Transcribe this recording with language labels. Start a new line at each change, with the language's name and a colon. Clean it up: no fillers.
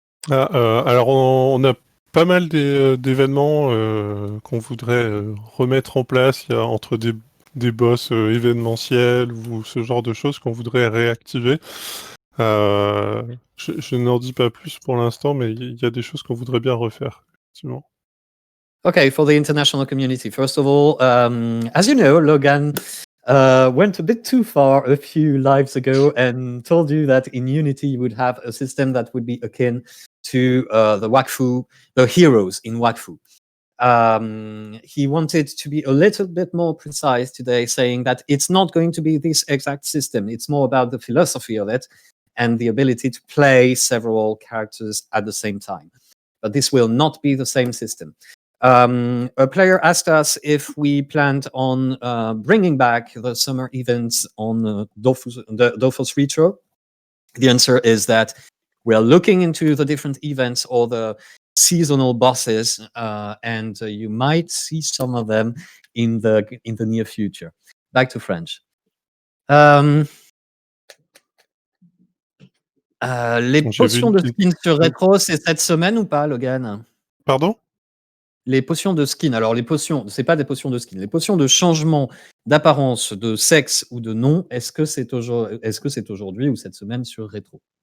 French: Alors, on a pas mal d'événements qu'on voudrait remettre en place. Il y a entre des boss événementiels ou ce genre de choses qu'on voudrait réactiver. Je n'en dis pas plus pour l'instant, mais il y a des choses qu'on voudrait bien refaire, effectivement.
English: Okay, for the international community, first of all, as you know, Logan went a bit too far a few lives ago and told you that in Unity you would have a system that would be akin to the Wakfu, the heroes in Wakfu. He wanted to be a little bit more precise today, saying that it's not going to be this exact system. It's more about the philosophy of it and the ability to play several characters at the same time. But this will not be the same system. A player asked us if we planned on bringing back the summer events on Dofus Retro. The answer is that we are looking into the different events or the seasonal bosses, and you might see some of them in the near future. Back to French.
French: Les potions de skin sur Retro, c'est cette semaine ou pas, Logan? Pardon? Les potions de skin. Alors, les potions, c'est pas des potions de skin. Les potions de changement d'apparence, de sexe ou de nom, est-ce que c'est aujourd'hui ou cette semaine sur Rétro?